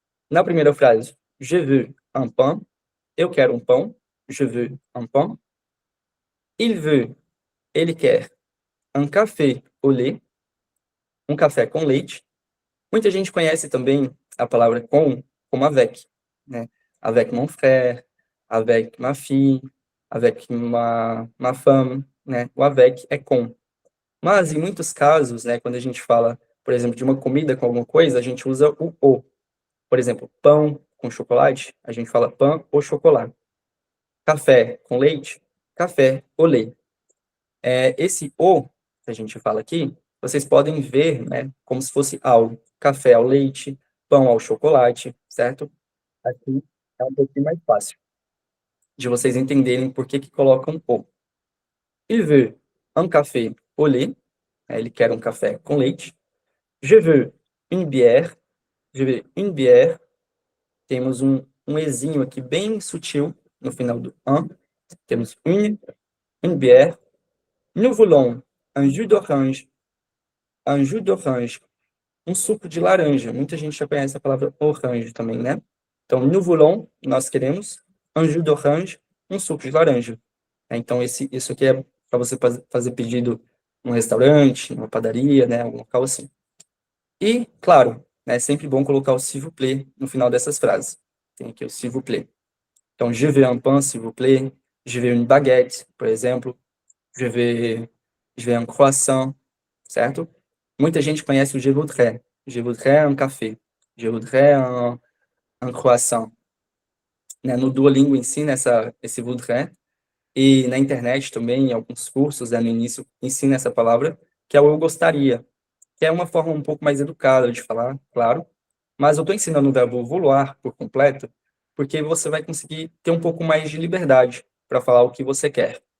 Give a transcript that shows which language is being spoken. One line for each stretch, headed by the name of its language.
Portuguese: Na primeira frase,
French: je veux un pain,
Portuguese: eu quero um pão, je veux un pain.
French: Il veut,
Portuguese: ele quer,
French: un café au lait,
Portuguese: um café com leite. Muita gente conhece também a palavra com como avec, né?
French: Avec mon frère, avec ma fille, avec ma femme,
Portuguese: né? O avec é com. Mas, em muitos casos, né, quando a gente fala, por exemplo, de uma comida com alguma coisa, a gente usa o au. Por exemplo, pão com chocolate, a gente fala
French: pain au chocolat.
Portuguese: Café com leite,
French: café au lait.
Portuguese: Esse o que a gente fala aqui, vocês podem ver, né, como se fosse ao. Café ao leite, pão ao chocolate, certo? Aqui é um pouquinho mais fácil de vocês entenderem por que colocam o.
French: Il veut un café au lait,
Portuguese: né, ele quer um café com leite.
French: Je veux une bière, je veux une bière.
Portuguese: Temos um ezinho aqui bem sutil no final do un. Temos une bière.
French: Nous voulons un jus d'orange, un jus d'orange,
Portuguese: um suco de laranja. Muita gente já conhece a palavra orange também, né? Então,
French: nous voulons,
Portuguese: nós queremos,
French: un jus d'orange,
Portuguese: um suco de laranja. Então, isso aqui é para você fazer pedido num restaurante, numa padaria, né? Algum local assim. E, claro, é sempre bom colocar o s'il vous plaît no final dessas frases. Tem aqui o
French: s'il vous plaît.
Portuguese: Então,
French: je veux un pain, s'il vous plaît. Je veux une baguette,
Portuguese: por exemplo.
French: Je veux un croissant, certo?
Portuguese: Muita gente conhece o
French: je voudrais. Je voudrais un café. Je voudrais un croissant.
Portuguese: Né? No Duolingo ensina esse voudrais. E na internet também, em alguns cursos, no início, ensina essa palavra, que é o eu gostaria. Que é uma forma um pouco mais educada de falar, claro. Mas eu estou ensinando o verbo vouloir por completo, porque você vai conseguir ter um pouco mais de liberdade para falar o que você quer.